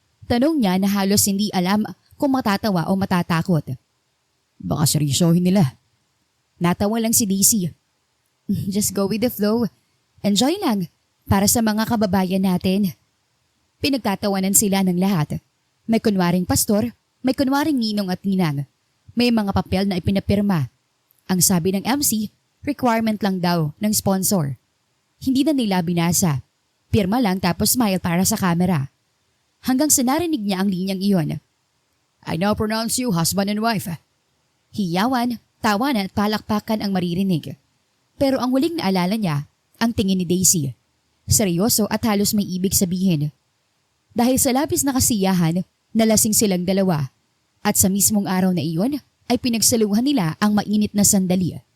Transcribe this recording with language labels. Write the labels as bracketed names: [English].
[Filipino] Tanong niya na halos hindi alam kung matatawa o matatakot. Baka seryosohin nila. Natawa lang si Daisy. [English] Just go with the flow. [Filipino] Enjoy lang para sa mga kababayan natin. Pinagtatawanan sila ng lahat. May kunwaring pastor, may kunwaring ninong at ninang. May mga papel na ipinapirma. Ang sabi ng MC, requirement lang daw ng sponsor. Hindi na nila binasa. Pirma lang tapos smile para sa camera. Hanggang sa narinig niya ang linyang iyon. [English] I now pronounce you husband and wife. [Filipino] Hiyawan, tawanan at palakpakan ang maririnig. Pero ang huling naalala niya, ang tingin ni Daisy. Seryoso at halos may ibig sabihin. Dahil sa labis na kasiyahan, nalasing silang dalawa. At sa mismong araw na iyon ay pinagsaluhan nila ang mainit na sandali.